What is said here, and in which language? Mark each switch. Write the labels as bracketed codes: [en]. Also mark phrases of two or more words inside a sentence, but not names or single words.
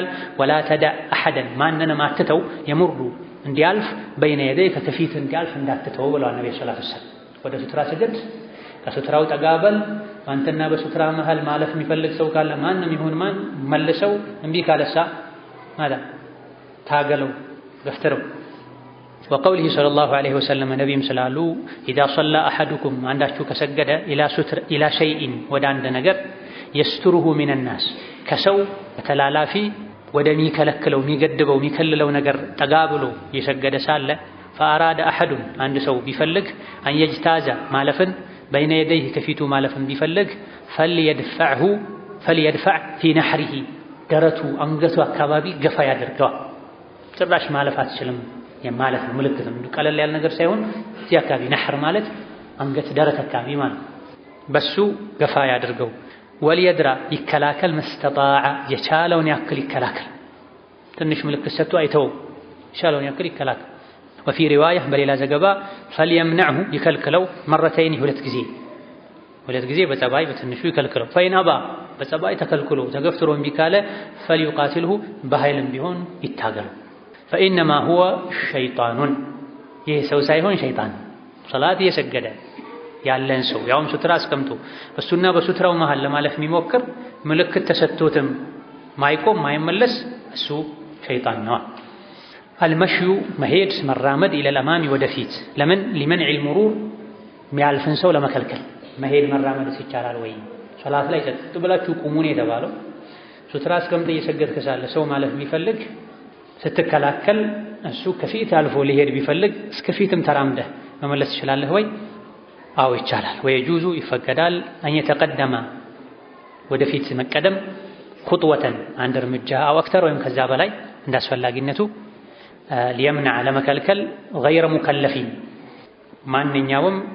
[ar] ولا تدع أحدا [am] ማንንም አትተው የሙሩ እንዲያልፍ [ar] بين يديه [am] ከፊት እንዲያልፍ እንዳትተው ብለዋል ነብዩ ሰለላሁ ዐለይሂ ወሰለም። ወደ ሱትራ ስገድ፣ ከሱትራው ጠጋበል። አንተና በሱትራ መሃል ማለፍ የሚፈልግ ሰው ካለ ማንም ይሁን ማን መልሰው እምቢ ካለሳ ማለት ታገለው ገፍትረው [ar] وقوله صلى الله عليه وسلم [am] ነብይም ስላሉ [ar] إذا صلى أحدكم [am] አንዳችሁ ከሰገደ [ar] إلى شيء [am] ወደ አንድ ነገር [ar] يستره من الناس [am] ከሰው ተላላፊ ወደሚከለክለው የሚገድበው የሚከልለው ነገር ጠጋ ብሎ የሰገደ ሳለ [ar] فأراد أحد [am] አንድ ሰው ቢፈልግ [ar] أن يجتاز [am] ማለፍን [ar] بين يديه [am] ከፊቱ ማለፍን ቢፈልግ [ar] فليدفع في نحره [am] ደረቱ አንገቱ አካባቢ ገፋ ያድርገው ጭራሽ ማለፍ አትችልም የማለት ምልክት ነው ቀለል ያለ ነገር ሳይሆን እዚህ አካባቢ ነህር ማለት አንገት ደረት አካባቢ ማለት በሱ ገፋ ያድርገው ወልየድራ ይከላከል መስተጣዓ የቻለውን ያክል ይከላከል ትንሽ ምልክት ሰጥቶ አይተው የቻለውን ያክል ይከላከል [ar] وفي روايه [am] በሌላ ዘገባ فليمنعه ይከልክለው مرتين ሁለት ጊዜ በጸባይ በትንሹ ይከልክለው [ar] فإن أبى [am] በጸባይ ተከልክሎ ተገፍትሮ እምቢ ካለ فليقاتله በኃይልም ቢሆን ይታገለው [ar] فإنما هو [am] شيطان ይህ ሰው ሳይሆን ሸይጣን ሶላት እየሰገደ ያለን ሰው ያውም ሱትራ አስቀምጦ እሱና በሱትራው መሃል ለማለፍ የሚሞክር ምልክት ተሰጥቶትም ማይቆም ማይመለስ እሱ ሸይጣን ነው المشي መሄድ መራመድ [ar] إلى الأمام [am] ወደፊት ለምን [ar] لمنع المرور [am] የሚያልፍን ሰው ለመከልከል መሄድ መራመድ ይቻላል ወይ ሶላት ላይ ጸጥ ብላችሁ ቁሙ ነው የተባለው ሱትራ አስቀምጦ እየሰገድክ ሳለ ሰው ማለፍ ቢፈልግ ስትከላከል እሱ ከፊት አልፎ ሊሄድ ቢፈልግ እስከፊትም ተራምደህ መመለስ ትችላለህ ወይ አው ይቻላል ወይ ጁዙ ይፈቀዳል አን የተቀደመ ወደፊት መቀደም ኹጥወተን አንድ እርምጃ [ar] أو أكثر [am] ወይም ከዛ በላይ እንዳስፈላጊነቱ ሊየምነዕ ለመከልከል [ar] غير مكلفين [am] ማንኛውም